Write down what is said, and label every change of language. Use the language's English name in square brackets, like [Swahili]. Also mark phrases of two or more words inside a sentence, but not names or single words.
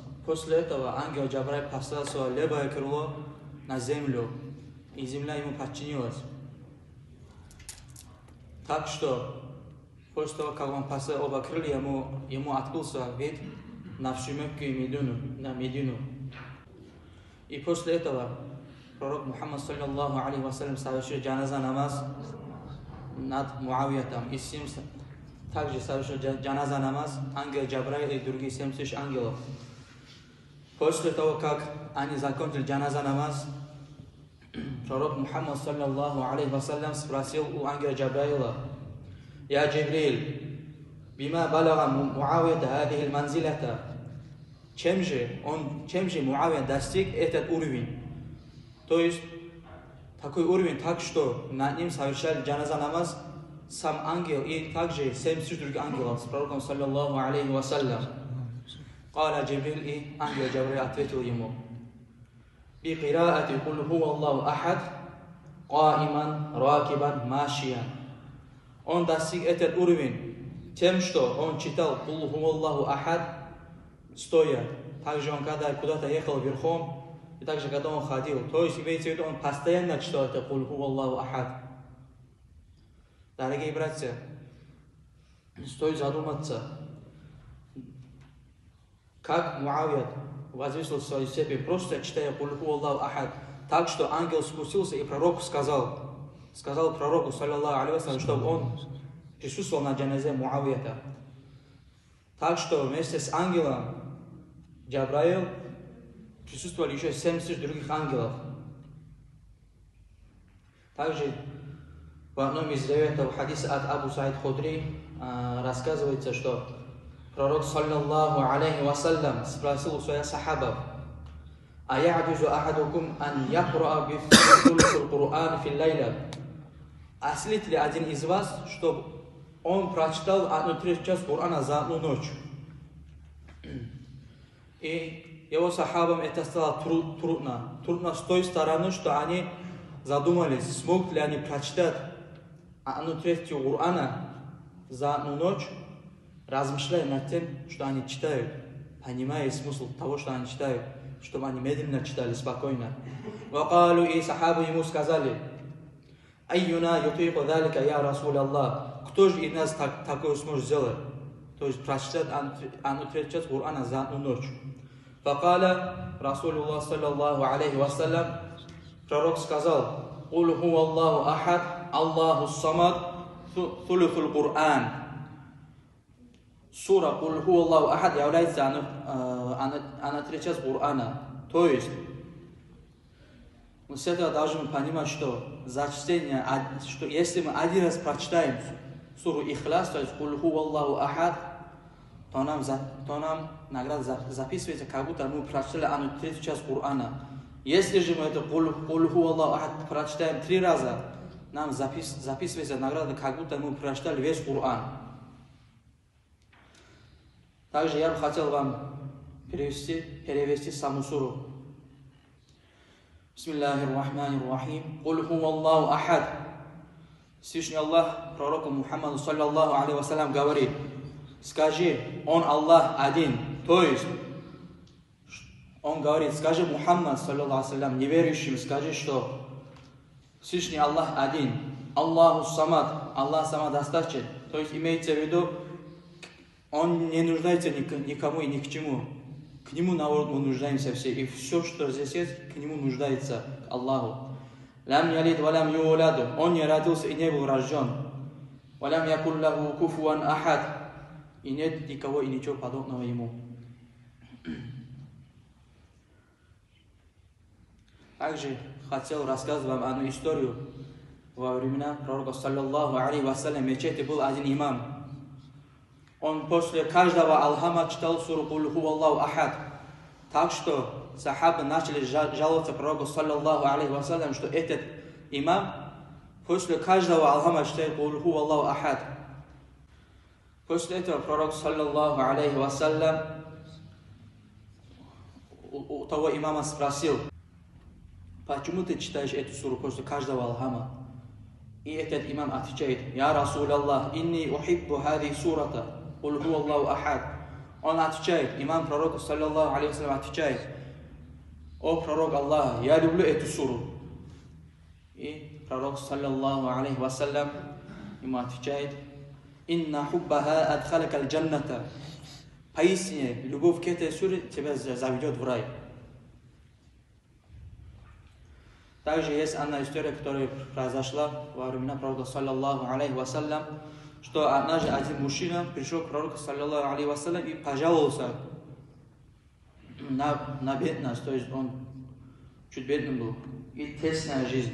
[Russian] После этого ангел Джабраил поставил свое левое крыло на землю, и земля ему подчинилась. Так что, после того, как он поставил оба крылья, ему открылся вид на всю Мекку и Медину. И после этого пророк Мухаммад, [Arabic] صلى الله عليه وسلم, [Russian] совершил джаназа намаз над Муавиятом, и с ним также совершил джаназа намаз ангел Джабраил и другие 70 тысяч ангелов. После того, как они закончили джаназа намаз, пророк Мухаммад, [Arabic] صلى الله عليه وسلم, [Russian] спросил у ангела Джабраила: [Arabic] «يا جبريل, بما بلغ معاوية هذه المنزلة?» [Russian] Чем же Муавия достиг этот уровень? То есть такой уровень, так что над ним совершали джаназа намаз сам ангел и также 70 других ангелов с пророком, [Arabic] صلى الله عليه وسلم. قال جبريل, [Russian] и ангел Джабраил ответил ему: [Arabic] «بقراءة قل هو الله أحد قائما راكبا ماشيا». [Russian] Он достиг этот уровень тем, что он читал [Arabic] قل هو الله أحد [Russian] стоя. Также он, когда куда-то ехал верхом, и также когда он ходил. То есть имеется в виду, он постоянно читал это [Arabic] قل هو الله أحد. [Russian] Дорогие братья, стоит задуматься, как Муавия возвысил свою степень, просто читая [Arabic] قل هو الله أحد. [Russian] Так что ангел спустился, и пророк сказал пророку, [Arabic] صلى الله عليه وسلم, [Russian] чтобы он присутствовал на джаназе Муавията. Так что вместе с ангелом Джабраил присутствовали еще 70 других ангелов. Также в одном из риваятов хадиса от Абу Саид Худри рассказывается, что пророк, [Arabic] صلى الله عليه وسلم, [Russian] спросил у своих сахабов: [Arabic] «أيعجز أحدكم أن يقرأ بثلث القرآن في الليلة?» [Russian] Ослит ли один из вас, чтобы он прочитал 1/3 часть Корана за одну ночь? И его сахабам это стало трудно. Трудно с той стороны, что они задумались, смогут ли они прочитать 1/3 Корана за одну ночь, размышляя над тем, что они читают, понимая смысл того, что они читают, чтобы они медленно читали, спокойно. Вакалу, и сахабы ему сказали: [Arabic] «أينا يطيق ذلك يا رسول الله». [Russian] Кто же из нас такое сможет сделать? То есть прочитать 1/3 часть Корана за одну ночь. [Arabic] فقال رسول الله, صلى الله عليه وسلم, [Russian] пророк сказал: [Arabic] «قل هو الله أحد الله الصمد ثلث القرآن». [Russian] Сура [Arabic] «قل هو الله أحد» [Russian] является 1/3 часть Корана. То есть мы с этого должны понимать, что за чтение, что если мы один раз прочитаем суру Ихляс, то есть [Arabic] «قل هو الله أحد», [Russian] то нам награда записывается, как будто мы прочитали 1/3 часть Корана. Если же мы это [Arabic] «قل هو الله أحد» [Russian] прочитаем 3 раза, нам записывается награда, как будто мы прочитали весь Коран. Также я бы хотел вам перевести саму суру. [Arabic] بسم الله الرحمن الرحيم. قل هو الله أحد. [Russian] Всевышний Аллах пророку Мухаммаду, [Arabic] صلى الله عليه وسلم, [Russian] говорит: «Скажи, он Аллах один». То есть он говорит: скажи, [Arabic] محمد، صلى الله عليه وسلم, [Russian] неверующим, скажи, что Всевышний Аллах один. [Arabic] الله الصمد, [Russian] Аллах самодостаточен. То есть имеется в виду, он не нуждается никому и ни к чему. к Нему, наоборот, мы нуждаемся все. И все, что здесь есть, к Нему нуждается, к Аллаху. [Arabic] لم يلد ولم يولد. [Russian] Он не родился и не был рожден. [Arabic] ولم يكن له كفوا أحد. [Russian] И нет никого и ничего подобного Ему. Также хотел рассказать вам одну историю. Во времена пророка, [Arabic] صلى الله عليه وسلم, [Russian] в мечети был один имам. Он после каждого алхама читал суру [Arabic] «قل هو الله أحد». [Russian] Так что сахабы начали жаловаться пророку, [Arabic] صلى الله عليه وسلم, [Russian] что этот имам после каждого алхама читает [Arabic] «قل هو الله أحد». [Russian] После этого пророк, [Arabic] صلى الله عليه وسلم, [Russian] у того имама спросил: почему ты читаешь эту суру после каждого алхама? И этот имам отвечает: [Arabic] «يا رسول الله إني أحب هذه السورة قل هو الله أحد». [Russian] Он отвечает, имам пророка, [Arabic] صلى الله عليه وسلم, [Russian] отвечает: «О пророк Аллаха, я люблю эту суру». И пророк, [Arabic] صلى الله عليه وسلم, [Russian] ему отвечает: [Arabic] «إن حبها أدخلك الجنة». [Russian] Поистине, любовь к этой суре тебя заведет в рай. Также есть одна история, которая произошла во времена пророка, [Arabic] صلى الله عليه وسلم, [Russian] что однажды один мужчина пришел к пророку, [Arabic] صلى الله عليه وسلم, [Russian] и пожаловался на бедность, то есть он чуть бедным был, и тесная жизнь.